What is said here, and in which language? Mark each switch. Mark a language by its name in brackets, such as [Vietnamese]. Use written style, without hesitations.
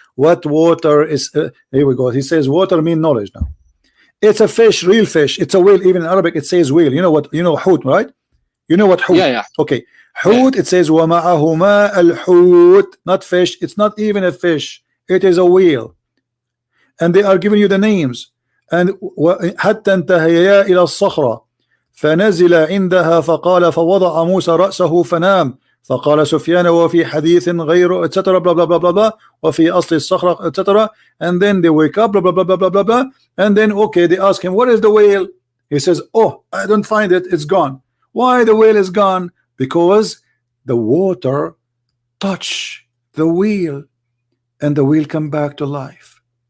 [English] What water is? Here we go. He says water mean knowledge now. It's a fish, real fish. It's a whale. Even in Arabic, it says whale. You know what? You know hoot, right? You know what hoot? Yeah, yeah. Okay, hoot. Yeah. It says [Arabic] وَمَعَهُمَا الْحُوت. [English] Not fish. It's not even a fish. It is a whale. And they are giving you the names. [Arabic] And حتى انتهيا إلى الصخرة فنزل عندها فقال فوضع موسى رأسه فنام فقال سفيان وفي حديث غير etc. [English] blah blah blah blah blah [Arabic] وفي أصل الصخرة [English] etc. And then they wake up blah blah blah blah blah blah blah. And then okay, they ask him, what is the whale? He says, oh, I don't find it. It's gone. Why the whale is gone? Because the water touch the wheel and the wheel come back to life.